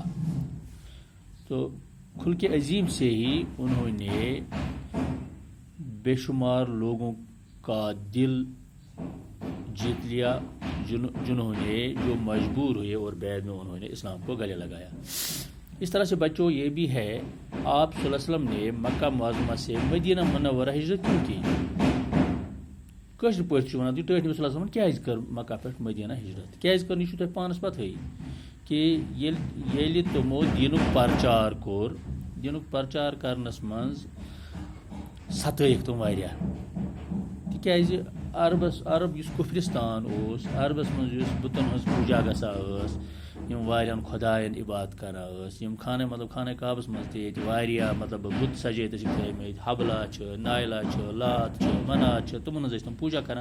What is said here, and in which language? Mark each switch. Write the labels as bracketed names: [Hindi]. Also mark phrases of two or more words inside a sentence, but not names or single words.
[Urdu] تو خلق عظیم سے ہی انہوں نے بے شمار لوگوں کا دل جیت لیا، جنہوں نے جو مجبور ہوئے اور بعد میں انہوں نے اسلام کو گلے لگایا. اس طرح سے بچوں یہ بھی ہے، آپ [Arabic] صلی اللہ علیہ وسلم [Urdu] نے مکہ معظمہ سے مدینہ منورہ ہجرت کیوں کی؟ [Kashmiri] کٲشِر پٲٹھۍ چھُ وَنان تُہۍ ٹٲٹھۍ نبی [Arabic] صلی اللہ علیہ وسلم [Kashmiri] کیٛازِ کٔر مکہ پٮ۪ٹھ مدینہ ہجرت؟ کیٛازِ کٔر یہِ چھُو تۄہہِ پانَس پَتہٕے کہ ییٚلہِ تِمو دیٖنُک پرچار کوٚر، دیٖنُک پرچار کرنس منٛز ستٲیِکھ تِم واریاہ. تِکیٛازِ عرب یُس کُفرِستان اوس، عربس منٛز یُس بُتن ہٕنٛز پوٗجا گژھان ٲس، یِم واریاہن خۄدایَن عبادت کران ٲسۍ، یِم خانہ کعبس منٛز تہِ ییٚتہِ واریاہ بُت سجٲیِتھ ٲسِکھ تھٲیمٕتۍ، حبلہ چھِ، نایلا چھِ، لات چھِ، منات چھِ، تِمن ہٕنٛز ٲسۍ تِم پوٗجا کران.